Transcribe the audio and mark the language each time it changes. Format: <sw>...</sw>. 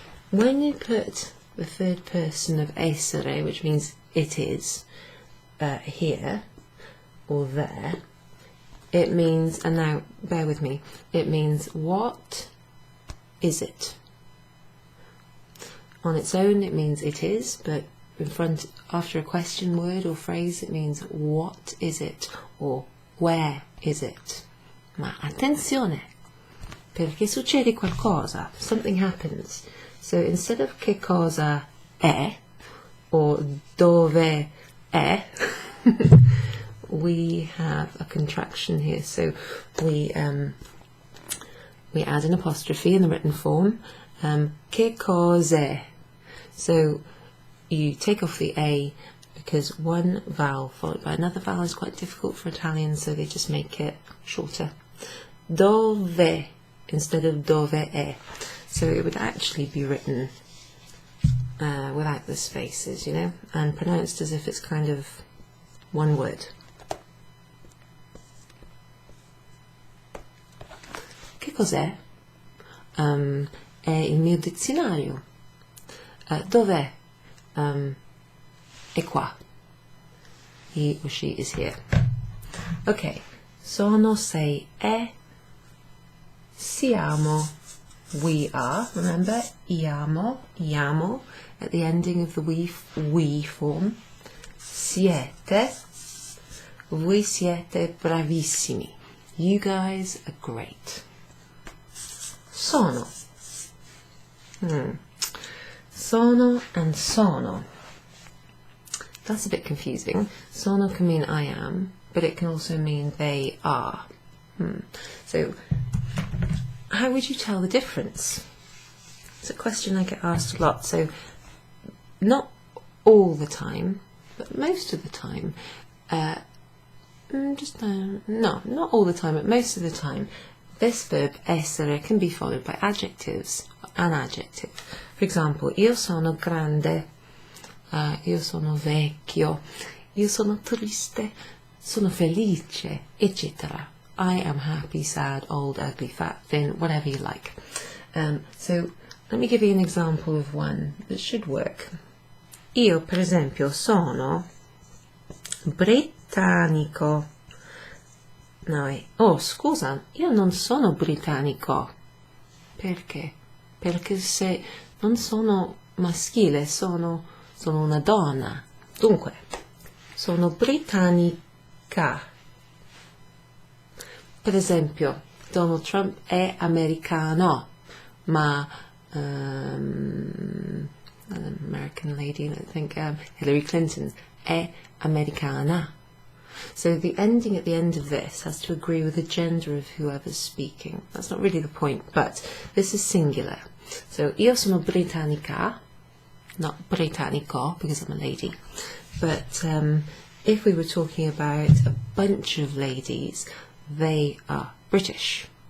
<en>When you put the third person of essere, which means it is, here or there, it means, and now bear with me, it means what is it? On its own it means it is, but in front, after a question word or phrase, it means what is it or where is it?</en> <it>Ma attenzione, perché succede qualcosa,</it> <en>something happens. So instead of che cosa è or dove è, we have a contraction here. So we add an apostrophe in the written form.</en> <it>Che cos'è?</it> <en>So you take off the A because one vowel followed by another vowel is quite difficult for Italian, so they just make it shorter. Dove instead of dove è. So it would actually be written without the spaces, you know, and pronounced as if it's kind of one word.</en> <it>Che cos'è? È il mio dizionario. Dov'è? È qua.</it> <en>He or she is here.</en> <it>Okay, sono, sei, è, siamo,</it> <en>we are. Remember, iamo, at the ending of the we form.</en> <it>Siete, voi siete bravissimi.</it> <en>You guys are great. Sono. Sono and sono. That's a bit confusing. Sono can mean I am, but it can also mean they are. So, how would you tell the difference? It's a question I get asked a lot. So, not all the time, but most of the time, no, not all the time, but most of the time, this verb essere can be followed by adjectives, an adjective. For example,</en> <it>io sono grande, io sono vecchio, io sono triste, sono felice, etc.</it> <en>I am happy, sad, old, ugly, fat, thin, whatever you like. So let me give you an example of one that should work.</en> <it>Io, per esempio, sono britannico. No, oh, scusa, io non sono britannico. Perché? Perché se non sono maschile, sono una donna. Dunque, sono britannica. Per esempio, Donald Trump è americano, ma</it> <en>an American lady, I think Hillary Clinton,</en> <it>è americana.</it> <en>So the ending at the end of this has to agree with the gender of whoever's speaking. That's not really the point, but this is singular. So</en> <it>io sono britannica,</it> <en>not britannico because I'm a lady, but if we were talking about a bunch of ladies, they are British.</en>